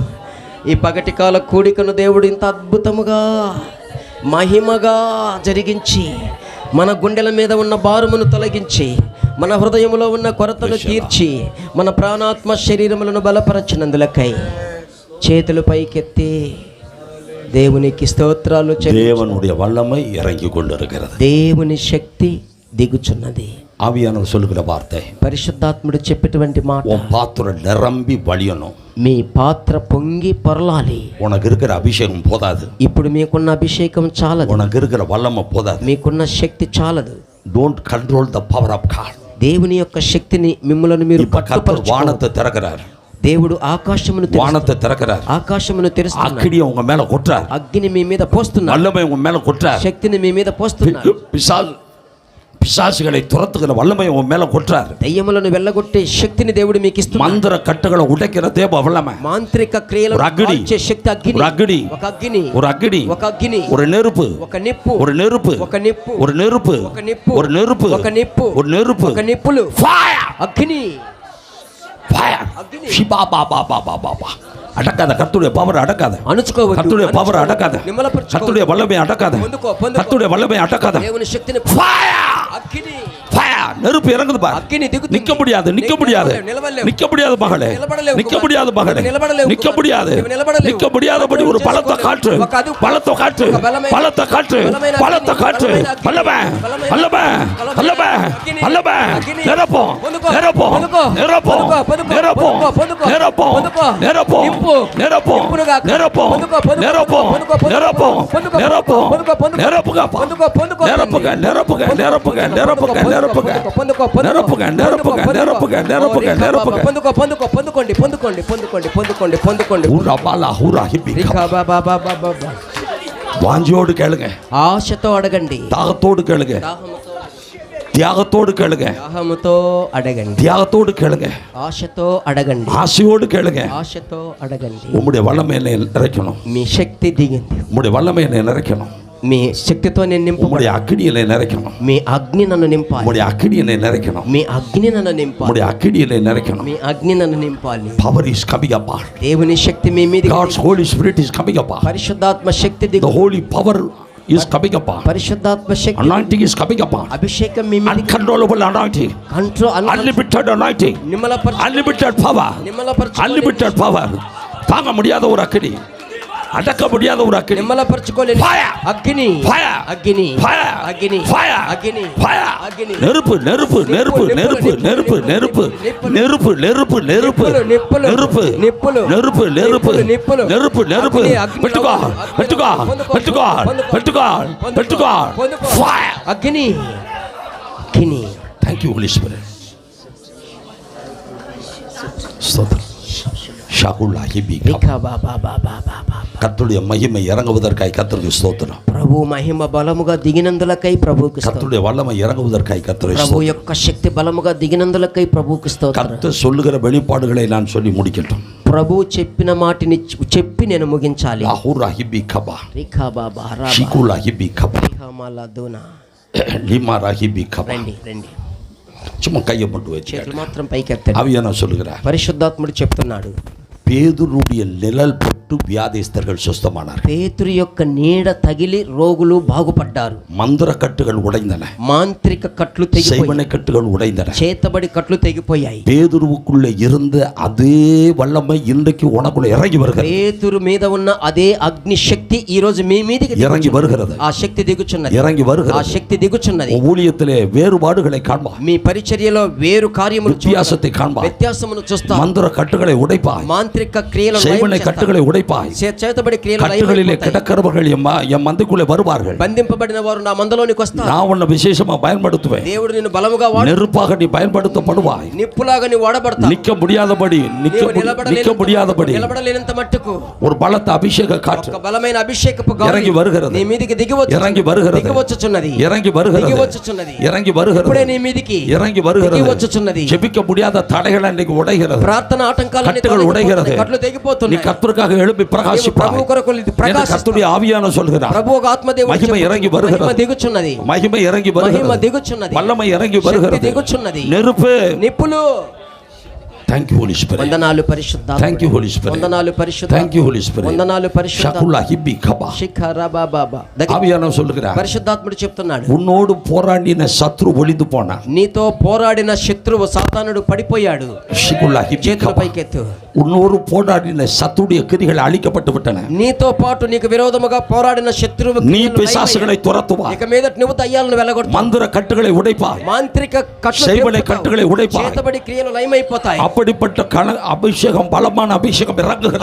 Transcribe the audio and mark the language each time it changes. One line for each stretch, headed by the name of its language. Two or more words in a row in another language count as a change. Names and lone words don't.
Telugu: ఈ పగటి కాల కూడికను దేవుడు ఇంత అద్భుతముగా మహిమగా జరిగించి మన గుండెల మీద ఉన్న భారమును తొలగించి మన హృదయంలో ఉన్న కొరతను తీర్చి మన ప్రాణాత్మ శరీరములను బలపరచినందులకై చేతులు పైకెత్తి దేవునికి స్తోత్రాలు.
Tamil: தேவனுடைய வல்லமை இறங்கி கொண்டிருக்கிறது.
Telugu: దేవుని శక్తి దిగుచున్నది.
Tamil: ஆவியானவர் சொல்லுகிற வார்த்தை,
Telugu: పరిశుద్ధాత్ముడు చెప్పేటువంటి మాట,
Tamil: உன் பாத்திரம் நிரம்பி வழியணும்.
Telugu: మీ పాత్ర పొంగి పొరలాలి.
Tamil: உனக்கு இருக்கிற அபிஷேகம் போதாது.
Telugu: ఇప్పుడు మీకున్న అభిషేకం చాలదు.
Tamil: உனக்கு இருக்கிற வல்லமை போதாது.
Telugu: మీకున్న శక్తి చాలదు.
English: don't control the power of God.
Telugu: దేవుని యొక్క శక్తిని మిమ్మల్ని మీరు
Tamil: கர்த்தர் வானத்தை திறக்கிறார்.
Telugu: దేవుడు ఆకాశమును
Tamil: வானத்தை திறக்கிறார்.
Telugu: ఆకాశమును తెరుస్తున్నాడు.
Tamil: అగ్ని உங்க மேல கொட்டுறார்.
Telugu: అగ్ని మీ మీద పోస్తున్నాడు.
Tamil: வல்லமை உங்க மேல கொட்டுறார்.
Telugu: శక్తిని మీ మీద పోస్తున్నాడు.
Tamil: பிசாசுகளை துரத்துகிற வல்லமை உன் மேல கொட்டுறார்.
Telugu: దయ్యములను వెళ్ళగొట్టే శక్తిని దేవుడు మీకు ఇస్తున్నాడు.
Tamil: மந்திர கட்டுகளை உடைக்கிற தேவ வல்லமை.
Telugu: మాంత్రిక క్రియలను కాల్చే శక్తి అగ్ని. ఒక అగ్ని, ఒక అగ్ని, ఒక అగ్ని,
Tamil: ஒரு நெருப்பு,
Telugu: ఒక నిప్పు,
Tamil: ஒரு நெருப்பு,
Telugu: ఒక నిప్పు,
Tamil: ஒரு நெருப்பு,
Telugu: ఒక నిప్పు,
Tamil: ஒரு நெருப்பு,
Telugu: ఒక నిప్పు,
Tamil: ஒரு நெருப்பு,
Telugu: ఒక నిప్పులు, ఫైర్, అగ్ని, ఫైర్, షిబా బాబా బాబా బాబా.
Tamil: அடக்காத கர்த்தருடைய பவர் அடக்காத.
Telugu: அணுச்சுకోవద్దు.
Tamil: கர்த்தருடைய பவர் அடக்காத. கர்த்தருடைய வல்லமை அடக்காத. கர்த்தருடைய வல்லமை அடக்காத.
Telugu: దేవుని శక్తిని
Tamil: ஃபயர்,
Telugu: అగ్ని,
Tamil: ஃபயர், நெருப்பு இறங்குது பாரு.
Telugu: అగ్ని దిగుతుంది.
Tamil: நிக்க முடியாது, நிக்க முடியாது, நிக்க முடியாது மகளே, நிக்க முடியாது மகளே, நிக்க முடியாது, நிக்க முடியாதபடி ஒரு பலத்த காற்று, பலத்த காற்று, பலத்த காற்று, பலத்த காற்று, வல்லமை, வல்லமை, வல்லமை, வல்லமை, நிரப்போம், நிரப்போம், நிரப்போம், நிரப்போம், நிரப்போம், நிரப்போம், நிரப்போம், நிரப்போம், நிரப்போம், நிரப்போம், நிரப்போம், நிரப்புகப்பா, நிரப்புக, நிரப்புக, நிரப்புக, நிரப்புக, நிரப்புக, நிரப்புக, நிரப்புக, நிரப்புக, நிரப்புக, நிரப்புக.
Telugu: పొందుకోండి, పొందుకోండి, పొందుకోండి, పొందుకోండి, పొందుకోండి. ஊரா பாலா ஊரா ஹிப்பி.
Tamil: வாஞ்சியோடு கேளுங்க,
Telugu: ఆశతో అడగండి,
Tamil: தாகத்தோடு கேளுங்க, தியாகத்தோடு கேளுங்க,
Telugu: దాహముతో అడగండి,
Tamil: தியாகத்தோடு கேளுங்க,
Telugu: ఆశతో అడగండి,
Tamil: ஆசையோடு கேளுங்க.
Telugu: ఆశతో అడగండి.
Tamil: உம்முடைய வல்லமை என்னை நிறைக்கணும்.
Telugu: మీ శక్తి దిగింది.
Tamil: உம்முடைய வல்லமை என்னை நிறைக்கணும்.
Telugu: మీ శక్తితో నేను నింపు.
Tamil: உம்முடைய அக்கினி என்னை நிறைக்கணும்.
Telugu: మీ అగ్ని నన్ను నింపాలి.
Tamil: உம்முடைய அக்கினி என்னை நிறைக்கணும்.
Telugu: మీ అగ్ని నన్ను నింపాలి.
Tamil: உம்முடைய அக்கினி என்னை நிறைக்கணும்.
Telugu: మీ అగ్ని నన్ను నింపాలి.
English: Power is coming upon.
Telugu: దేవుని శక్తి మీ మీద.
English: God's Holy Spirit is coming upon.
Telugu: పరిశుద్ధాత్మ శక్తి
English: The
Telugu: దిగు.
English: holy power is coming upon.
Telugu: పరిశుద్ధాత్మ శక్తి,
English: Anointing is coming upon.
Telugu: అభిషేకం మీ మీద.
English: Uncontrollable anointing. Unlimited anointing. Unlimited power. Unlimited power.
Tamil: தாங்க முடியாத ஒரு அக்கினி, அடக்க முடியாத ஒரு அக்கினி.
Telugu: నిమ్మలపరచుకోలేని అగ్ని,
English: Fire.
Telugu: అగ్ని,
English: Fire.
Telugu: అగ్ని,
English: Fire.
Telugu: అగ్ని,
English: Fire.
Telugu: అగ్ని.
Tamil: நெருப்பு நெருப்பு நெருப்பு நெருப்பு நெருப்பு நெருப்பு நெருப்பு நெருப்பு நெருப்பு நெருப்பு நெருப்பு நெருப்பு நெருப்பு நெருப்பு வெட்டுக்கோ வெட்டுக்கோ வெட்டுக்கோ வெட்டுக்கோ வெட்டுக்கோ.
English: Fire.
Telugu: అగ్ని, అగ్ని.
English: Thank you Holy Spirit.
Tamil: ஸ்தோத்திரம். ஷகுலா ஹிபி. கர்த்தருடைய மகிமை இறங்குவதற்காய் கர்த்தருக்கு ஸ்தோத்திரம்.
Telugu: ప్రభు మహిమ బలముగా దిగినందులకై ప్రభువుకి స్తోత్రం.
Tamil: கர்த்தருடைய வல்லமை இறங்குவதற்காய் கர்த்தருக்கு
Telugu: ప్రభు యొక్క శక్తి బలముగా దిగినందులకై ప్రభువుకి స్తోత్రం.
Tamil: கர்த்தர் சொல்லுகிற வெளிப்பாடுகளை நான் சொல்லி முடிக்கட்டும்.
Telugu: ప్రభు చెప్పిన మాటిని చెప్పి నేను ముగించాలి. లాహురా హిబి కబా రిఖా బాబా రాబా షికులా హిబి కబా రిఖామాలా దోనా. லிமாரா ஹிபி கபா. రండి, రండి.
Tamil: சும்மா கையை மட்டும் வச்சு
Telugu: చేతులు మాత్రం పైకెత్తండి.
Tamil: ஆவியானவர் சொல்லுகிறார்,
Telugu: పరిశుద్ధాత్ముడు చెప్తున్నాడు,
Tamil: பேதுருடைய நிழல் பட்டு வியாதிஸ்தர்கள் சுஸ்தமானார்.
Telugu: పేతురు యొక్క నీడ తగిలి రోగులు బాగుపడ్డారు.
Tamil: மந்திர கட்டுகள் உடைந்தன.
Telugu: మాంత్రిక కట్లు తెగిపోయాయి.
Tamil: செய்வனை கட்டுகள் உடைந்தன.
Telugu: చేతబడి కట్లు తెగిపోయాయి.
Tamil: பேதுருவுக்குள்ள இருந்த அதே வல்லமை இன்றைக்கு உனக்குள்ள இறங்கி வருகிறது.
Telugu: పేతురు మీద ఉన్న అదే అగ్ని శక్తి ఈ రోజు మీ మీదకి
Tamil: இறங்கி வருகிறது.
Telugu: ఆ శక్తి దిగుచున్నది.
Tamil: இறங்கி
Telugu: ఆ
Tamil: வருகிறது.
Telugu: శక్తి దిగుచున్నది.
Tamil: ஊழியத்திலே வேறுபாடுகளை காண்பாய்.
Telugu: మీ పరిచర్యలో వేరు కార్యములు
Tamil: வித்தியாசத்தை காண்பாய்.
Telugu: వ్యత్యాసమును చూస్తావు.
Tamil: மந்திர கட்டுகளை உடைப்பாய்.
Telugu: మాంత్రిక క్రియలను
Tamil: செய்வனை கட்டுகளை உடைப்பாய்.
Telugu: చేతబడి క్రియలు
Tamil: கட்டுகளிலே கிடக்கிறவர்கள் என் மந்தைக்குள்ளே வருவார்கள்.
Telugu: బంధింపబడిన వారు నా మందలోనికి వస్తారు.
Tamil: நான் உன்னை விசேஷமா பயன்படுத்துவேன்.
Telugu: దేవుడు నిన్ను బలముగా
Tamil: நெருப்பாக நீ பயன்படுத்தப்படுவாய்.
Telugu: నిప్పులాగా నీ వాడబడతావు.
Tamil: நிக்க முடியாதபடி நிக்க முடியாதபடி
Telugu: నిలబడలేనంత మట్టుకు
Tamil: ஒரு பலத்த அபிஷேக காற்று
Telugu: ఒక బలమైన అభిషేకపు గాలి
Tamil: இறங்கி வருகிறது.
Telugu: నీ మీదికి దిగివచ్చు.
Tamil: இறங்கி வருகிறது.
Telugu: దిగివచ్చుచున్నది.
Tamil: இறங்கி வருகிறது.
Telugu: దిగివచ్చుచున్నది.
Tamil: இறங்கி வருகிறது.
Telugu: ఇప్పుడే నీ మీదికి
Tamil: இறங்கி வருகிறது.
Telugu: దిగివచ్చుచున్నది.
Tamil: ஜெபிக்க முடியாத தடைகள் இன்னைக்கு உடைகிறது.
Telugu: ప్రార్థన ఆటంకాలన్నీ
Tamil: கட்டுகள் உடைகிறது.
Telugu: కట్లు తెగిపోతున్నాయి.
Tamil: நீ கர்த்தருக்காக எழும்பி பிரகாசிப்பாய்.
Telugu: ప్రభు కొరకు ప్రకాశిస్తావు.
Tamil: கர்த்தருடைய ஆவியானவர் சொல்கிறார்,
Telugu: ప్రభు ఒక ఆత్మదేవుడు
Tamil: மகிமை இறங்கி வருகிறது.
Telugu: మహిమ దిగుచున్నది.
Tamil: மகிமை இறங்கி
Telugu: మహిమ
Tamil: வருகிறது.
Telugu: దిగుచున్నది.
Tamil: வல்லமை இறங்கி
Telugu: శక్తి
Tamil: வருகிறது.
Telugu: దిగుచున్నది.
Tamil: நெருப்பு
Telugu: నిప్పులు
English: Thank you Holy Spirit.
Telugu: వందనాలు పరిశుద్ధాత్మ.
English: Thank you Holy Spirit.
Telugu: వందనాలు పరిశుద్ధాత్మ.
English: Thank you Holy Spirit.
Telugu: వందనాలు పరిశుద్ధాత్మ. షకులా హిబ్బి కబా శిఖరబాబాబా.
Tamil: ஆவியானவர் சொல்லுகிறார்,
Telugu: పరిశుద్ధాత్ముడు చెప్తున్నాడు,
Tamil: உன்னோடு போராடின சத்ரு ஒளிந்து போனான்.
Telugu: నీతో పోరాడిన శత్రువు సాతానుడు పడిపోయాడు. షకులా హిబ్బి చేతుల కబా. పైకెత్తు.
Tamil: உன்னோடு போராடின சத்துடைய கிரிகள் அழிக்கப்பட்டு விட்டன.
Telugu: నీతో పాటు నీకు విరోధముగా పోరాడిన శత్రువు
Tamil: நீ பிசாசுகளை துரத்துவாய்.
Telugu: ఇక మీద నువ్వు దయ్యాలను వెలగొడతావు.
Tamil: மந்திர கட்டுகளை உடைப்பாய்.
Telugu: మాంత్రిక
Tamil: செய்வனை கட்டுகளை உடைப்பாய்.
Telugu: చేతబడి క్రియలు లయమైపోతాయి.
Tamil: அப்படிப்பட்ட அபிஷேகம், பலமான அபிஷேகம் இறங்குகிறது.